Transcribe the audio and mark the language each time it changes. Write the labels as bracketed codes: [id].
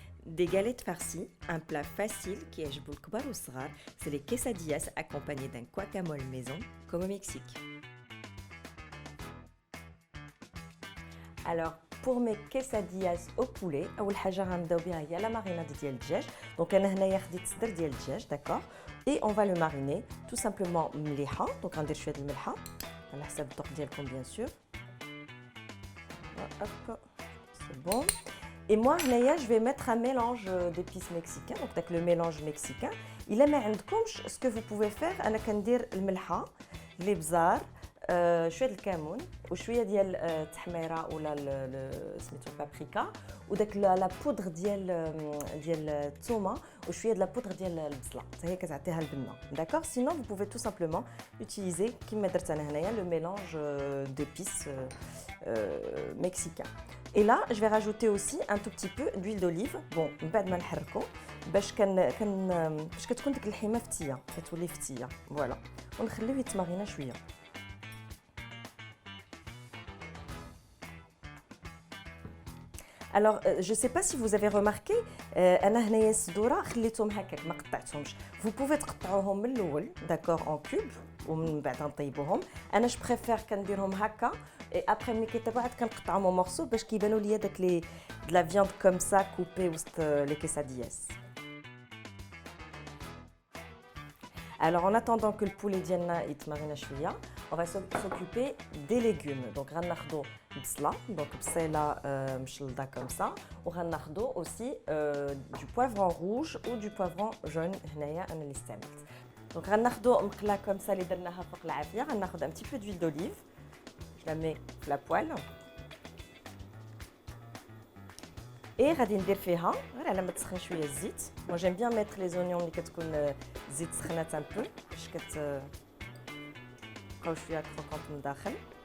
[fr] Des galettes farcies, un plat facile qui [ar] يعجبو الكبار والصغار, [fr] c'est les quesadillas accompagnés d'un guacamole maison, comme au Mexique. Alors, pour mes quesadillas au poulet, [ar] أول حاجة غنبداو بها هي [fr] la marinade [ar] ديال الدجاج. Donc أنا هنايا خديت صدر ديال الدجاج, d'accord. [fr] Et on va le mariner tout simplement مليحة. [ar] Donc غندير شوية د الملحة على حسب الذوق ديالكم [fr] bien sûr. Hop, c'est bon. Et moi, je vais mettre un mélange d'épices mexicains, donc le mélange mexicain. Il est ce que vous pouvez faire, [ar] أنا كندير الملحة, الابزار, شويه الكمون وشويه ديال التحميره ولا سميتو بابريكا وداك لا بودر ديال الثومه وشويه [fr] de la poudre [ar] ديال البصله حتى هي كتعطيها البنه d'accord. [fr] Sinon vous pouvez tout simplement utiliser [ar] كما درت انا هنايا [fr] le mélange d'épices mexicain. Et là je vais rajouter aussi un tout petit peu d'huile d'olive. [ar] Bon من بعد ما نحركو باش باش كتكون ديك اللحيمه فتيه كتولي فتيه فوالا ونخليوه يتمارينا شويه. [fr] Alors, je ne sais pas si vous avez remarqué, [ar] أنا هنايا الصدورة خليتهم هكاك ما قطعتهمش. [fr] Vous pouvez [ar] تقطعوهم من الأول, d'accord, [fr] en cube [ar] ومن بعد نطيبوهم. [fr] أنا je préfère [ar] كنديرهم هكا [fr] et après [ar] ملي كيطيبوا عاد كنقطعهم [fr] en morceaux [ar] باش كيبانوا ليا داك لي [fr] de la viande comme ça coupée وسط les quesadillas. Alors en attendant que le poulet [ar] ديالنا يتمارينا شويه, [fr] on va s'occuper des légumes. Donc [ar] غناخدو البصله, [fr] donc [ar] بصيله مشلضه [fr] comme ça, وغناخدو aussi du poivron rouge ou du poivron jaune. [ar] هنايا انا اللي استعملت. Donc غناخدو مقله comme ça اللي درناها فوق العافيه. غناخد [fr] un petit peu d'huile d'olive, je la mets [ar] في [fr] la poêle [ar] et غادي ندير فيها غير على ما تسخن شويه الزيت. [fr] moi j'aime bien mettre les oignons [ar] اللي كتكون الزيت سخنات [fr] un peu [ar] باش بقاو شويه كروكونط من الداخل.